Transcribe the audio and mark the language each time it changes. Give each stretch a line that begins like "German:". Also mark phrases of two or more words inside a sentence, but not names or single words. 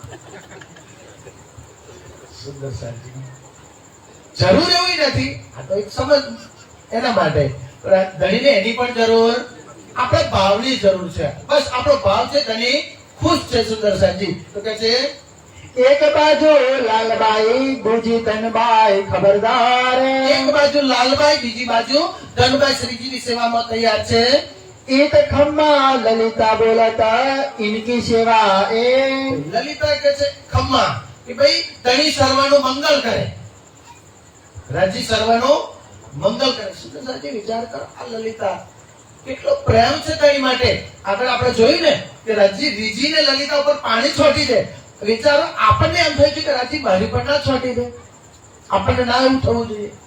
Gujarati: સુંદર સાચી જરૂર એવી નથી આ તો એક સમજ એના માટે પણ ધણીને એની પણ જરૂર આપણે ભાવની જરૂર છે બસ આપણો ભાવ છે ધણી ખુશ છે સુંદર સાચી તો કે છે
Hindi: एक बाजू लालबाई दूजी धनबाई खबरदार
Gujarati: એક બાજુ લાલબાઈ બીજી બાજુ ધનબાઈ શ્રીજીની સેવામાં તૈયાર છે
Hindi: इत खम्मा ललिता बोलता इनकी सेवा ए
Gujarati: લલિતા કે છે ખમ્મા કે ભાઈ ધણી સર્વનું મંગલ કરે રાજી સર્વનું મંગલ કરે સુંદર સાચી વિચાર કરો આ લલિતા કેટલો પ્રેમ છે ધણી માટે આગળ આપણે જોયું ને કે રીજીને લલિતા ઉપર પાણી છોટી દે વિચારો આપણને એમ થયું છે કે રાજી મારી પર ના છોટી દે આપણને ના એવું થવું જોઈએ